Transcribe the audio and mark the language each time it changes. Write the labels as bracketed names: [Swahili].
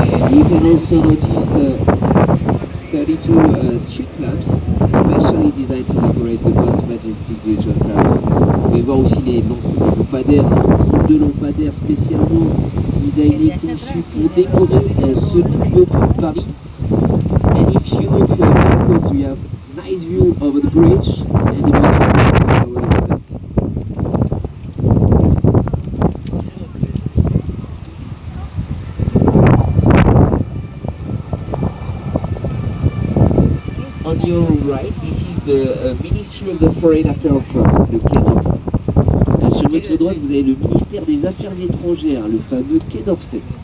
[English] You can also notice 32 street lamps, especially designed to decorate the Most Majestic Bridge of Paris. [French] Vous pouvez voir aussi les lampadaires, 32 lampadaires spécialement designés, conçus pour décorer ce plus beau pont de Paris. And if you look backwards, you have a nice view over the bridge and the beautiful flower. [English] On your right, this is the Ministry of the Foreign Affairs of France, le Quai d'Orsay. [French] Sur votre droite, vous avez le ministère des Affaires étrangères, le fameux Quai d'Orsay.